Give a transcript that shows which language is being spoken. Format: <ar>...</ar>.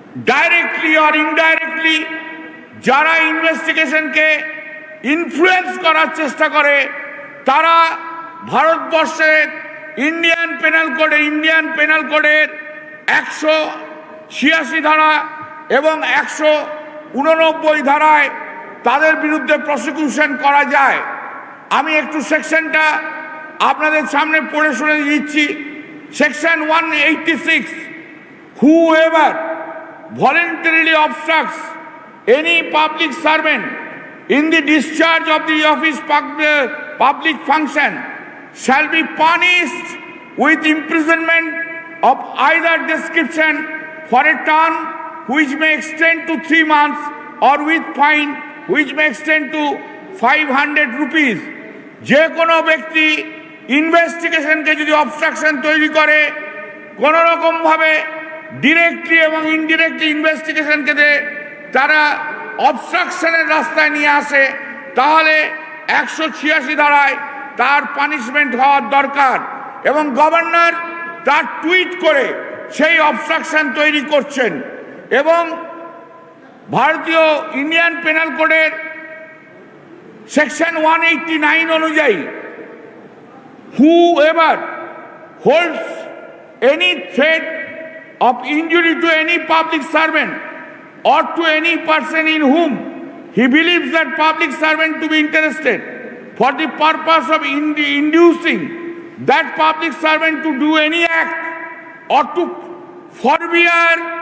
<en>directly or indirectly,</en> <bn>যারা ইনভেস্টিগেশনকে influence করার চেষ্টা করে, তারা ভারতবর্ষের ইন্ডিয়ান পেনাল কোডের 186 ধারা এবং 189 ধারায় তাদের বিরুদ্ধে প্রসিকিউশন করা যায়। আমি একটু সেকশনটা আপনাদের সামনে পড়ে শুনে দিচ্ছি।</bn> <en>Section 186, whoever voluntarily obstructs any public servant in the discharge of the office public function shall be punished with imprisonment of either description for a term which may extend to 3 months or with fine which may extend to 500 rupees.</en> <bn>যে কোনো ব্যক্তি ইনভেস্টিগেশনকে যদি obstruction তৈরি করে, কোনো রকমভাবে directly এবং indirectly ইনভেস্টিগেশনকে তারা অবস্ট্রাকশনের রাস্তায় নিয়ে আসে, তাহলে 186 ধারায় তার পানিশমেন্ট হওয়ার দরকার। এবং গভর্নর তার টুইট করে সেই অবস্ট্রাকশন তৈরি করছেন। এবং ভারতীয় ইন্ডিয়ান পেনাল কোডের সেকশন 189 অনুযায়ী,</bn> <en>whoever holds any threat of injury to any public servant or to any person in whom he believes that public servant to be interested for the purpose of inducing that public servant to do any act or to forbear</en>